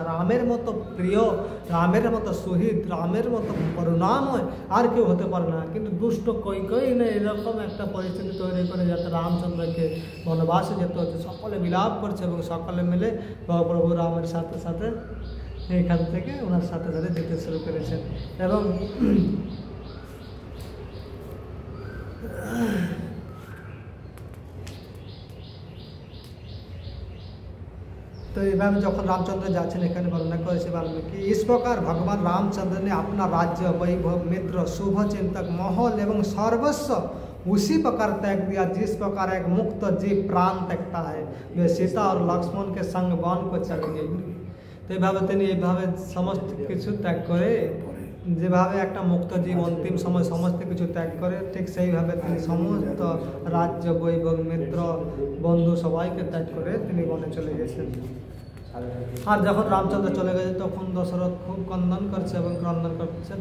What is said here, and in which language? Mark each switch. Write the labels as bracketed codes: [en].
[bn] রামের মতো প্রিয়, রামের মতো শহীদ, রামের মতো করুণাময় আর কেউ হতে পারে না, কিন্তু দুষ্ট কই না এরকম একটা পরিস্থিতি তৈরি করে যাতে রামচন্দ্রকে বনবাসে যেতে হচ্ছে। সকলে বিলাপ করছে এবং সকলে মিলে প্রভু রামের সাথে সাথে এইখান থেকে ওনার সাথে সাথে যেতে শুরু করেছেন। এবং तो এইভাবে যখন রামচন্দ্র যাচ্ছেন এখানে বর্ণনা করেছে বাল্মীকি, [hi] इस प्रकार भगवान रामचंद्र ने अपना राज्य, वैभव, मित्र, शुभ चिंतक, महल एवं सर्वस्व उसी प्रकार त्याग दिया जिस प्रकार एक मुक्त जीव प्राण त्यागता है। वे सीता और लक्ष्मण के संग वन को चले गए। [bn] तो এইভাবে তিনি এইভাবে সমস্ত কিছু ত্যাগ করে, যেভাবে একটা মুক্ত জীব অন্তিম সময় সমস্ত কিছু ত্যাগ করে ঠিক সেইভাবে তিনি সমস্ত রাজ্য, বৈভব, মিত্র, বন্ধু সবাইকে ত্যাগ করে তিনি বনে চলে গেছেন। আর যখন রামচন্দ্র চলে গেছে তখন দশরথ খুব ক্রন্দন করছে এবং ক্রন্দন করছে।